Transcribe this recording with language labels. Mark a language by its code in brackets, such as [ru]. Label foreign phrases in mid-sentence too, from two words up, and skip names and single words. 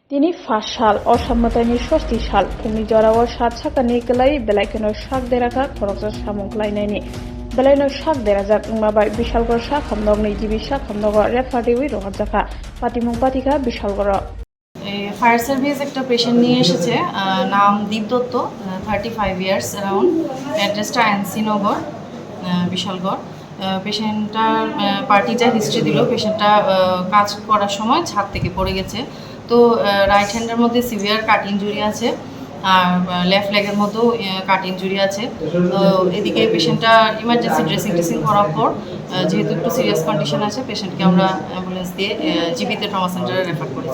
[trp] Tini fashal osammatani shosti sal pungni jorawar Sakani Kwlaiwi belaikeno sak deraka khoroksa Samung Kwlainai belaino sak derajak wngmabai Bisalgor sak hamnokni jibi sak hamnogo Twtwi rohorjaka patimung patika Bisalgoro [en] fire service [bn] একটা পেশেন্ট নিয়ে এসেছে নাম দীপ দত্ত 35 [en] years around [bn] অ্যাড্রেসটা এনসি নগর বিশালগড় পেশেন্টটার পার্টিটা হিস্ট্রি দিল পেশেন্টটা কাজ করার সময় ছাদ থেকে পড়ে গেছে তো [en] right hand [bn] মধ্যে [en] severe cut injury [bn] আছে আর [en] left leg [bn] মধ্যেও [en] cut injury [bn] আছে তো এদিকে পেশেন্টটা [en] emergency dressing [bn] করার পর যেহেতু একটু [en] serious condition [bn] আছে পেশেন্টকে আমরা অ্যাম্বুলেন্স দিয়ে জিবিতে [en] trauma centre [bn] রেফার করেছি।